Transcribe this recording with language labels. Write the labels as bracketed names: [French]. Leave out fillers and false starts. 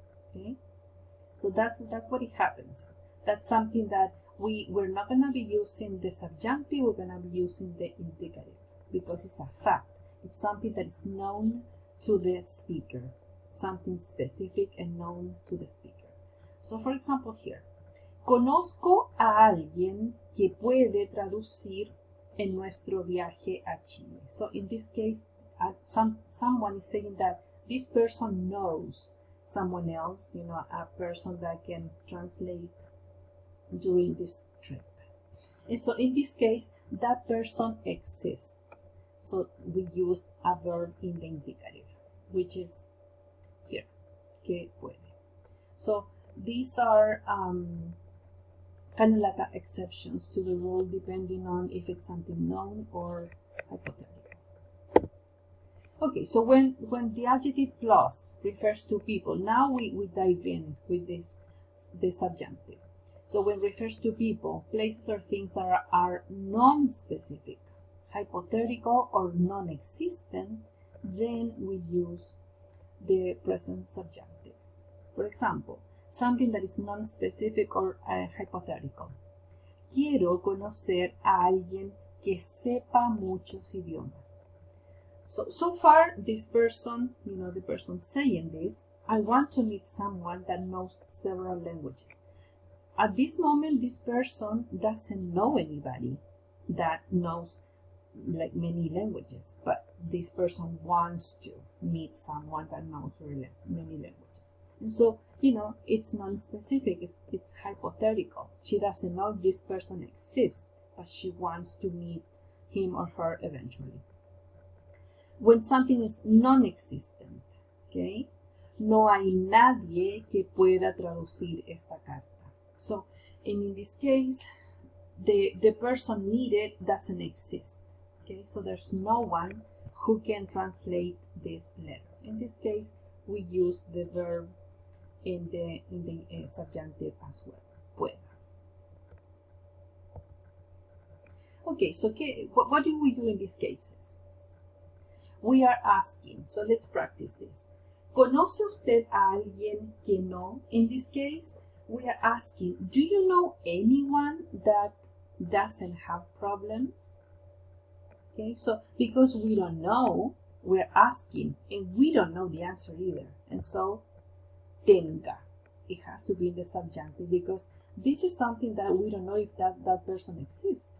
[English] Okay, so that's what it happens. That's something that we're not going to be using the subjunctive, we're going to be using the indicative, because it's a fact. It's something that is known to the speaker, something specific and known to the speaker. So, for example, here, [Spanish] conozco a alguien que puede traducir en nuestro viaje a Chile. [English] So, in this case, someone is saying that this person knows someone else, a person that can translate during this trip. And so, in this case, that person exists. So, we use a verb in the indicative, which is here, [Spanish] que puede. [English] So these are kind of like exceptions to the rule, depending on if it's something known or hypothetical. Okay, so when the adjective clause refers to people, now we dive in with the subjunctive. So when it refers to people, places, or things that are non-specific, hypothetical, or non-existent, then we use the present subjunctive. For example, something that is non-specific or hypothetical. [Spanish] Quiero conocer a alguien que sepa muchos idiomas. [English] So far, this person, the person saying this, I want to meet someone that knows several languages. At this moment, this person doesn't know anybody that knows like many languages, but this person wants to meet someone that knows many languages. And so, it's non-specific, it's hypothetical. She doesn't know this person exists, but she wants to meet him or her eventually. When something is non-existent, okay, [Spanish] no hay nadie que pueda traducir esta carta. [English] So, in this case, the person needed doesn't exist. Okay, so there's no one who can translate this letter. In this case, we use the verb in the subjunctive as well. Pueda. Okay, so what do we do in these cases? We are asking, so let's practice this. [Spanish] ¿Conoce usted a alguien que no? [English] In this case, we are asking, do you know anyone that doesn't have problems? Okay, so because we don't know, we're asking, and we don't know the answer either. And so, tenga. It has to be in the subjunctive, because this is something that we don't know if that person exists.